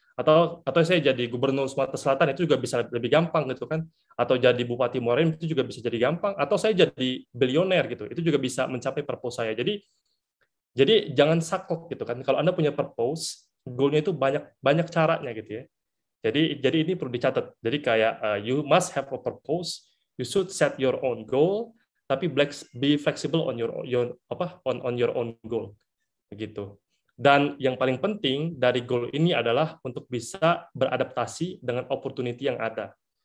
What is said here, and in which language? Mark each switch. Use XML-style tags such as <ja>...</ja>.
<id>Atau saya jadi gubernur Sumatera Selatan itu juga bisa lebih gampang gitu kan. Atau jadi bupati Muarem itu juga bisa jadi gampang. Atau saya jadi bilioner gitu. Itu juga bisa mencapai purpose saya. Jadi jangan saklek gitu kan. Kalau Anda punya purpose, goalnya itu banyak banyak caranya gitu ya. Jadi ini perlu dicatat.</id> <en>Jadi kayak you must have a purpose, you should set your own goal, tapi be flexible on your own goal gitu.</en> <id>Dan yang paling penting dari goal ini adalah untuk bisa beradaptasi dengan opportunity yang ada.</id>